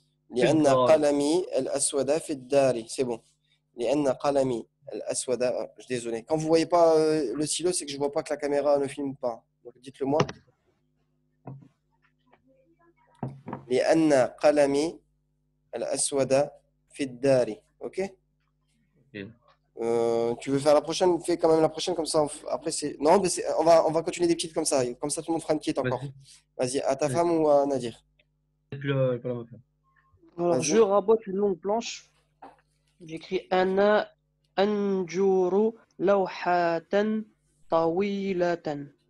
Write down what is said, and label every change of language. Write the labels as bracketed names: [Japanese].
[Arabic] لأن قلمي الأسود في الدار. [French] C'est bon. لأن قلمي الأسود. Je suis désolé. Quand vous voyez pas le stylo, c'est que je vois pas que la caméra ne filme pas. Donc dites-le moi. [Arabic] لأن قلمي الأسود في الدار. [French] Ok? Tu veux faire la prochaine? Fais quand même la prochaine comme ça. Après c'est non, mais on va continuer des petites comme ça. Comme ça tout le monde fera une petite encore. Vas-y, à ta femme ou à Nadir. Alors, je rabote une longue planche. [Arabic] J'écris Ana Anjuru Lawhatan Tawilatan.